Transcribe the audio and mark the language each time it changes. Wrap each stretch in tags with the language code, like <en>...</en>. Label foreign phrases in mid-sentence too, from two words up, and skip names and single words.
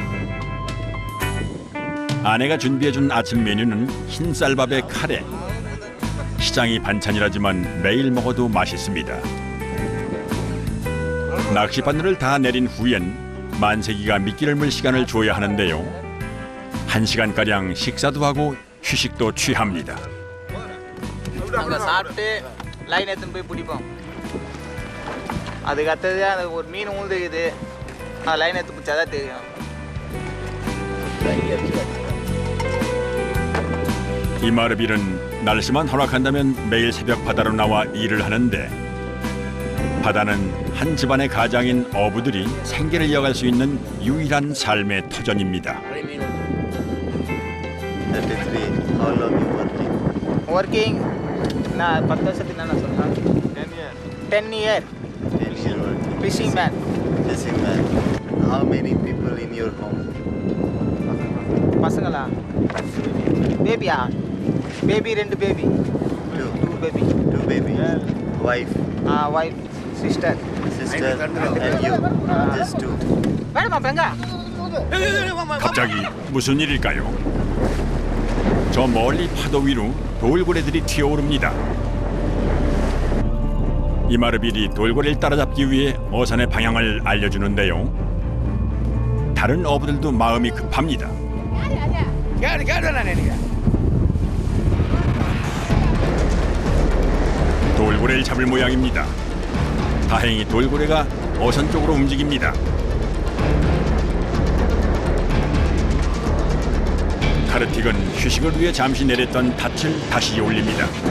<ko>아내가 준비해준 아침 메뉴는 흰 쌀밥에 카레. 시장이 반찬이라지만 매일 먹어도 맛있습니다. 낚시바늘을 다 내린 후엔 만세기가 미끼를 물 시간을 줘야 하는데요. 1시간가량 식사도 하고 휴식도 취합니다.</ko> <ta>அங்கே சாப்பிட்டு லைன் எடுத்துன்னு போய் பிடிப்போம். அதுக்கு அடுத்தது அந்த ஒரு மீன் உழுதுக்குது, லைன் எடுத்து பிடிச்சாதான் தெரியும்.</ta> <ko>이마르빌은 날씨만 허락한다면 매일 새벽 바다로 나와 일을 하는데 바다는 한 집안의 가장인 어부들이 생계를 이어갈 수 있는 유일한 삶의 터전입니다. 33.</ko> <en>How long you working?</en> <ta>ஒர்க்கிங் நான் 10 வருஷத்துக்கு என்ன சொல்கிறேன், 10 இயர்</ta> <en>10 year working. fishing man. Fishing man. How many people in your home?</en> <ta>பசங்களா? பேபியா?</ta> <en>baby 2 baby. 2 baby. 2 baby. Wife, wife, sister. sister, and you. Just 2.</en> <ta>வேணுமா பெங்க?</ta> <ko>갑자기 무슨 일일까요? 저 멀리 파도 위로 돌고래들이 튀어오릅니다. 이마르빌이 돌고래를 따라잡기 위해 어선의 방향을 알려주는데요. 다른 어부들도 마음이 급합니다.</ko> <ta>கேடுலாம் நினைக்கிறேன்</ta> <ko>돌고래를 잡을 모양입니다. 다행히 돌고래가 어선 쪽으로 움직입니다. 카르틱은 휴식을 위해 잠시 내렸던 닻을 다시 올립니다.</ko>